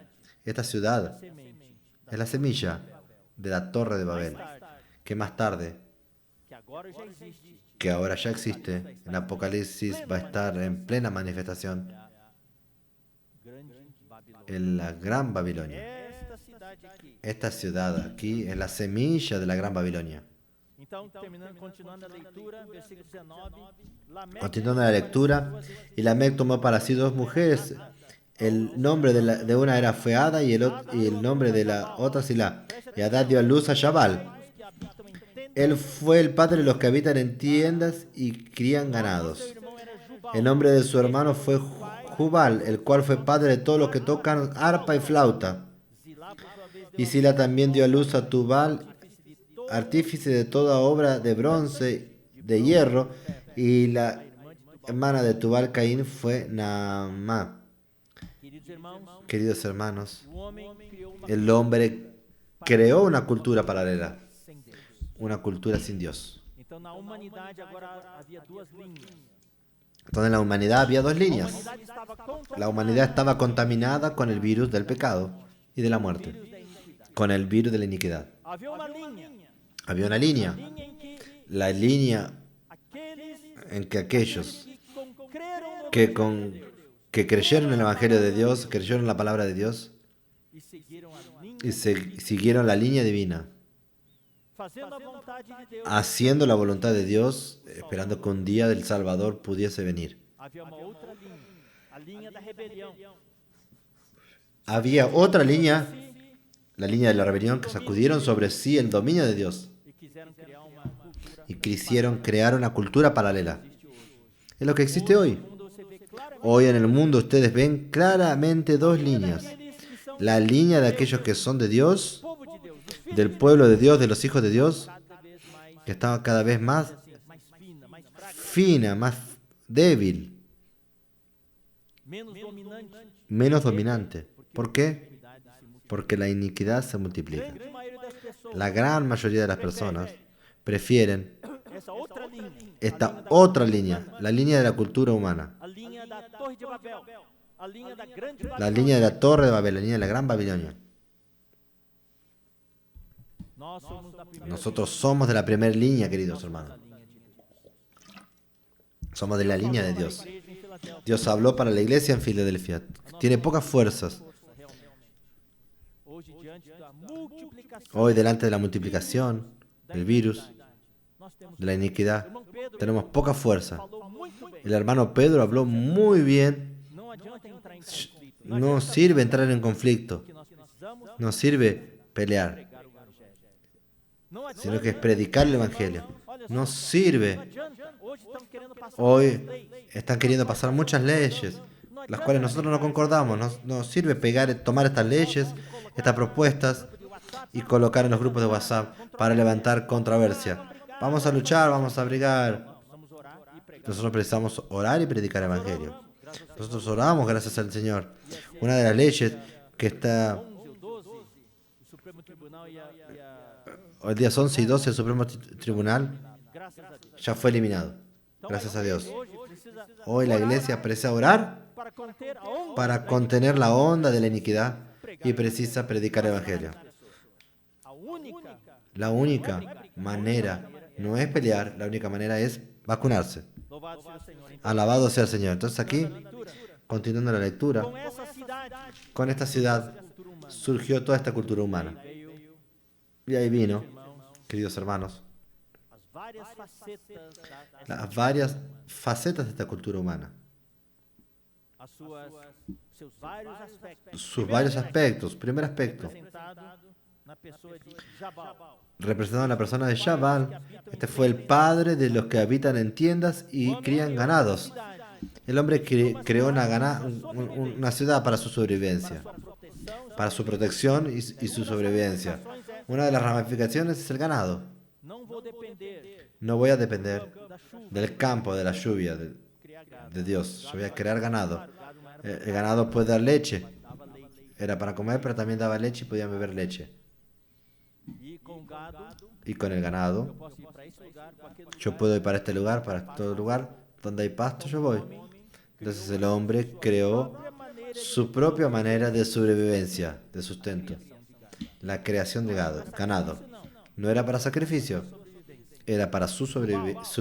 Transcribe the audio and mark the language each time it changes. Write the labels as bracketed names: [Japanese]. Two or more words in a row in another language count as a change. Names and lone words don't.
[Spanish] Esta ciudad es la semilla de la Torre de Babel, que más tarde, que ahora ya existe, en Apocalipsis va a estar en plena manifestación. en la Gran Babilonia. [Portuguese] Esta cidade aqui. [Spanish] Esta ciudad aquí es la semilla de la Gran Babilonia. [Portuguese] Então, continuando a leitura, versículo 19. Lameque [Spanish] Continuando la lectura, y Lamec tomó para sí dos mujeres. El nombre de una era Feada y el nombre de la otra Silá. Y Adad dio a luz a Jabal. [Portuguese] que habitam em tendas. [Spanish] Él fue el padre de los que habitan en tiendas y crían ganados. [Portuguese] Seu irmão era Jubal. [Spanish] El nombre de su hermano fue Jubal, el cual fue padre de todos los que tocan arpa y flauta. [Portuguese] Zilá, por sua vez, deu [Spanish] Y Sila también dio a luz a Tubal, artífice de toda obra de bronce, de hierro, y la hermana de Tubal Caín fue Naamá. [Portuguese] queridos irmãos, [Spanish] Queridos hermanos, [Portuguese] o homem criou uma [Spanish] el hombre creó una cultura paralela, [Portuguese] sem Deus. [Spanish] una cultura sin Dios. [Portuguese] Então, na humanidade, agora havia duas linhas. [Spanish] Entonces en la humanidad había dos [Portuguese] A [Spanish] líneas. [Portuguese] humanidade estava contra [Spanish] La humanidad estaba contaminada con el virus del pecado y de la muerte, con el virus de la iniquidad. [Portuguese] Havia uma linha. [Spanish] Había una línea, [Portuguese] Linha em que [Spanish] la línea [Portuguese] aqueles [Spanish] en que aquellos [Portuguese] que creram no [Spanish] que creyeron en el Evangelio de Dios, creyeron en la palabra de Dios [Portuguese] e seguiram a linha, [Spanish] y siguieron la línea divina, [Portuguese] fazendo a vontade de Deus. [Spanish] haciendo la voluntad de Dios, esperando que un día del Salvador pudiese venir. [Portuguese] Havia uma outra linha, a linha da rebelião. [Spanish] Había otra línea, la línea de la rebelión, que sacudieron sobre sí el dominio de Dios E quiseram criar uma cultura. y quisieron crear una cultura paralela. Es lo que existe hoy. [Portuguese] No mundo você vê claramente [Spanish] Hoy en el mundo ustedes ven claramente dos líneas. [Portuguese] aqueles que são [Spanish] La línea de aquellos que son de Dios, [Portuguese] povo de Deus, dos filhos [Spanish] del pueblo de Dios, de los hijos de Dios, [Portuguese] cada vez mais, [Spanish] que estaba cada vez más [Portuguese] mais fina, mais fraca, [Spanish] fina, más débil, [Portuguese] menos dominante. [Spanish] menos dominante. ¿Por qué? [Portuguese] Iniquidade se multiplica. [Spanish] Porque la iniquidad se multiplica. [Portuguese] A grande maioria das pessoas, [Spanish] La gran mayoría de las personas prefieren [Portuguese] essa outra linha, [Spanish] esta otra línea, la línea de la cultura humana, [Portuguese] a linha da Torre de Babel, a linha da grande [Spanish] la [Portuguese] Babilônia. [Spanish] línea de la Torre de Babel, la línea de la Gran Babilonia. [Portuguese] Nós somos da primeira [Spanish] Nosotros somos de la primera línea, queridos hermanos. [Portuguese] linha de Deus. [Spanish] Somos de la línea de Dios. Igreja em Filadélfia, Dios habló para la iglesia en Filadelfia. Tiene pocas fuerzas. [Portuguese] força realmente. Hoje, diante da multiplicação [Spanish] Hoy, delante de la multiplicación del virus, [Portuguese] nós temos [Spanish] de la iniquidad, [Portuguese] irmão Pedro [Spanish] tenemos poca fuerza. [Portuguese] falou muito bem. [Spanish] El hermano Pedro habló muy bien. [Portuguese] Não adianta entrar em conflito. [Spanish] No sirve entrar en conflicto, [Portuguese] O que nós precisamos [Spanish] no sirve pelear, [Portuguese] pregar o evangelho. Não adianta. [Spanish] sino que es predicar el Evangelio. No sirve. [Portuguese] Não adianta. Hoje estão querendo passar [Spanish] Hoy [Portuguese] leis. [Spanish] están queriendo pasar muchas leyes, las cuales nosotros no concordamos. No sirve tomar estas leyes, estas propuestas y colocar en los grupos de WhatsApp para levantar controversia. Vamos a luchar, vamos a brigar. [Portuguese] Precisamos orar e pregar. [Spanish] Nosotros precisamos orar y predicar el Evangelio. Nosotros oramos gracias al Señor. Una de las leyes que está [Portuguese] 11 ou 12, o Supremo Tribunal e a [Spanish] el día 11 y 12 el Supremo Tribunal [Portuguese] graças a Deus. [Spanish] ya fue eliminado. Gracias a Dios. [Portuguese] Hoje precisa [Spanish] Hoy la iglesia precisa orar [Portuguese] para conter a onda [Spanish] para contener la onda de la iniquidad y precisa predicar el Evangelio. [Portuguese] a única [Spanish] La única manera no es pelear, la única manera es vacunarse. [Portuguese] louvado seja o Senhor. Então, [Spanish] Alabado sea el Señor. Entonces aquí, [Portuguese] leitura, [Spanish] continuando la lectura, [Portuguese] com essa cidade [Spanish] con esta ciudad [Portuguese] cultura humana [Spanish] surgió toda esta cultura humana. [Portuguese] veio [Spanish] Y ahí vino, [Portuguese] irmãos [Spanish] queridos hermanos, [Portuguese] as várias facetas [Spanish] las varias facetas de esta cultura humana, [Portuguese] as suas seus vários aspectos. [Spanish] sus varios aspectos. Primer aspecto, [Portuguese] Representado na pessoa de Jabal, [Spanish] representando a la persona de Jabal, este fue el padre de los que habitan en tiendas y crían ganados. El hombre creó una ciudad para su sobrevivencia, [Portuguese] sua proteção, [Spanish] para su protección y su sobrevivencia. Una de las ramificaciones es el ganado. [Portuguese] não vou depender [Spanish] No voy a depender [Portuguese] da chuva, [Spanish] del campo, de la lluvia, [Portuguese] criar gado. [Spanish] de Dios. Yo voy a crear ganado. [Portuguese] Gado não era [Spanish] El ganado puede dar leche. [Portuguese] dava leite. Era para comer, [Spanish] pero también daba leche y podían beber leche. [Portuguese] E com o gado, [Spanish] Y con el ganado, [Portuguese] eu posso ir para esse lugar, para aquele [Spanish] yo [Portuguese] lugar. [Spanish] puedo ir para este lugar, para todo lugar. Donde hay pasto, yo voy. Entonces el hombre creó su propia manera de sobrevivencia, de sustento. La creación de ganado. No era para sacrificio, era para su sobrevivencia.